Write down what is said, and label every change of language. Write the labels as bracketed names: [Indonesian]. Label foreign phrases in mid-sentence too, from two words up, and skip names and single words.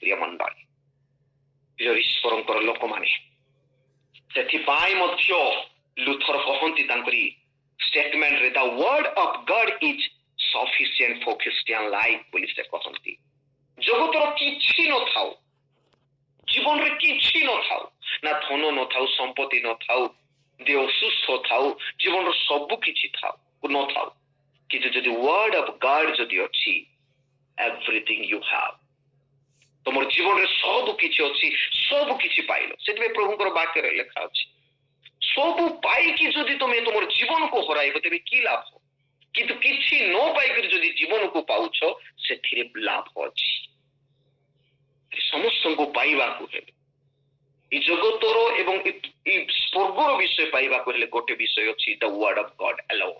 [Odia] ପ୍ରିୟ ମଣ୍ଡଳୀ, ପ୍ରିୟ ଈଶ୍ୱରଙ୍କର ଲୋକମାନେ, ସେଥିପାଇଁ ମଧ୍ୟ ଲୁଥର କହନ୍ତି ତାଙ୍କରି ଷ୍ଟେଟମେଣ୍ଟରେ, [English] the word of God is sufficient for Christian life [Odia] ବୋଲି ସେ କହନ୍ତି। ଜଗତର କିଛି ନଥାଉ, ଜୀବନରେ କିଛି ନଥାଉ, ନା ଧନ ନଥାଉ, ସମ୍ପତ୍ତି ନଥାଉ, ଦେହ ସୁସ୍ଥ ଥାଉ, ଜୀବନର ସବୁ କିଛି ନଥାଉ, କିନ୍ତୁ ଯଦି [English] word of God [Odia] ଯଦି ଅଛି, [English] everything you have, [Odia] ତମର ଜୀବନରେ ସବୁ କିଛି ଅଛି, ସବୁ କିଛି ପାଇଲ। ସେଥିପାଇଁ ପ୍ରଭୁଙ୍କର ବାକ୍ୟରେ ଲେଖା ଅଛି, ସବୁ ପାଇକି ଯଦି ତମେ ତମର ଜୀବନକୁ ହରାଇବ ତେବେ କି ଲାଭ? କିନ୍ତୁ କିଛି ନ ପାଇକରି ଯଦି ଜୀବନକୁ ପାଉଛ, ସେଥିରେ ଲାଭ ଅଛି। ସମସ୍ତଙ୍କୁ ପାଇବାକୁ ହେଲେ, এই ଜଗତର ଏବଂ এই ସ୍ୱର୍ଗର ବିଷୟ ପାଇବାକୁ ହେଲେ ଗୋଟେ ବିଷୟ ଅଛି, [English] the word of God alone.